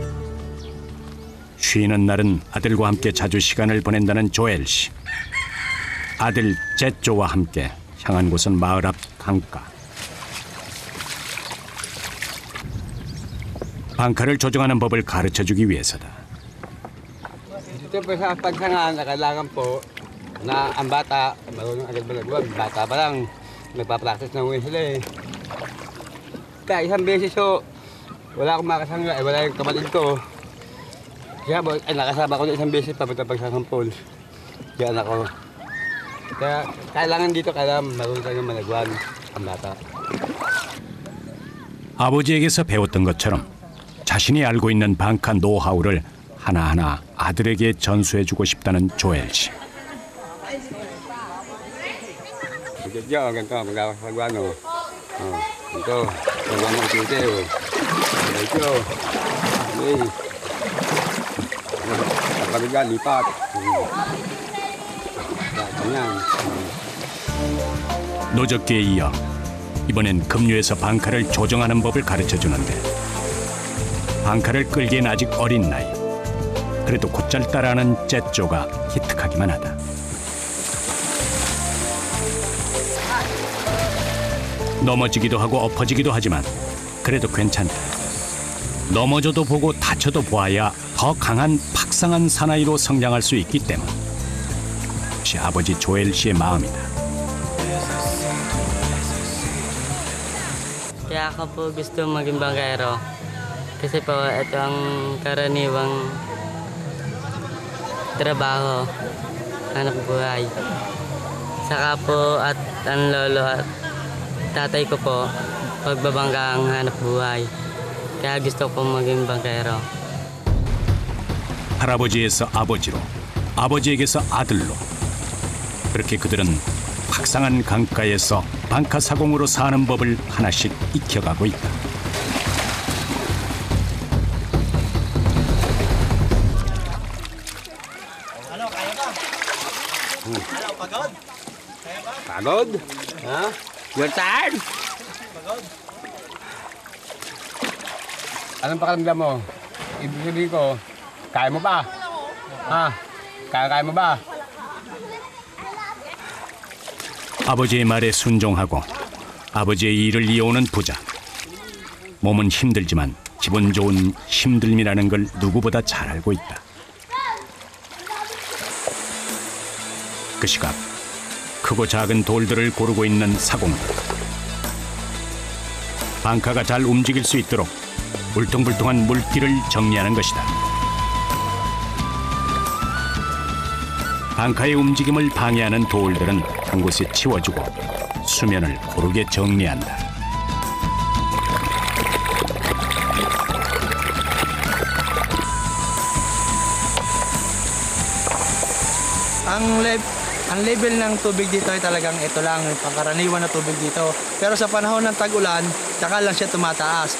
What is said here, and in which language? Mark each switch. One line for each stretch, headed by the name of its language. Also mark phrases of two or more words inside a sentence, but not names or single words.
Korean: 쉬는 날은 아들과 함께 자주 시간을 보낸다는 조엘 씨. 아들 제조와 함께 향한 곳은 마을 앞 강가. 방카를 조정하는 법을 가르쳐주기 위해서다.
Filipino: Dito po sa pagsangan, kailangan po na ang bata, marunong agad malagwag, bata pa lang, nagpa-practice na sila eh. Kaya isang beses so, wala akong makasangga, wala yung kapatid ko. Kaya nakasama ko na isang beses papunta pagsangan Falls. Diyan ako. Kaya kailangan dito, kailangan marunong talaga malagwag ang bata.
Korean: 아버지에게서 배웠던 것처럼 자신이 알고 있는 방카 노하우를 하나하나 아들에게 전수해주고 싶다는 조엘 씨.
Filipino: Diyan, ganito, magagawa Ito, pagmamang tinteo. Ito. Okay. Nakariga, lipat. Ganyan.
Korean: 노적기에 이어 이번엔 급류에서 방카를 조정하는 법을 가르쳐 주는데 방카를 끌기엔 아직 어린 나이. 그래도 곧잘 따라하는 째쪼가 기특하기만 하다. 넘어지기도 하고 엎어지기도 하지만 그래도 괜찮다. 넘어져도 보고 다쳐도 보아야 더 강한 박상한 사나이로 성장할 수 있기 때문. 역시 아버지 조엘 씨의 마음이다.
Filipino: Kaya ako po gusto maging bangkero. Kasi po ito ang karaniwang trabaho, hanap buhay. Saka po at ang lolo at tatay ko po, pagbabangka ang hanap buhay. Kaya gusto ko maging bangkero.
Korean: 할아버지에서 아버지로, 아버지에게서 아들로. 그렇게 그들은 박상한 강가에서 방카사공으로 사는 법을 하나씩 익혀가고 있다.
Filipino: Pagod? Ha?
English: You're tired?
Filipino: Pagod. Anong pakiramdam mo? Ibig sabihin ko, kaya mo ba? Ha? Kaya mo ba?
Korean: 아버지의 말에 순종하고 아버지의 일을 이어오는 부자. 몸은 힘들지만 기분 좋은 힘듦이라는 걸 누구보다 잘 알고 있다. 그 시각 크고 작은 돌들을 고르고 있는 사공들. 방카가 잘 움직일 수 있도록 울퉁불퉁한 물길을 정리하는 것이다. 방카의 움직임을 방해하는 돌들은 한 곳에 치워주고 수면을 고르게 정리한다.
Filipino: Ang level ng tubig dito ay talagang ito lang, pangkaraniwan na tubig dito. Pero sa panahon ng tag-ulan, tsaka lang siya tumataas.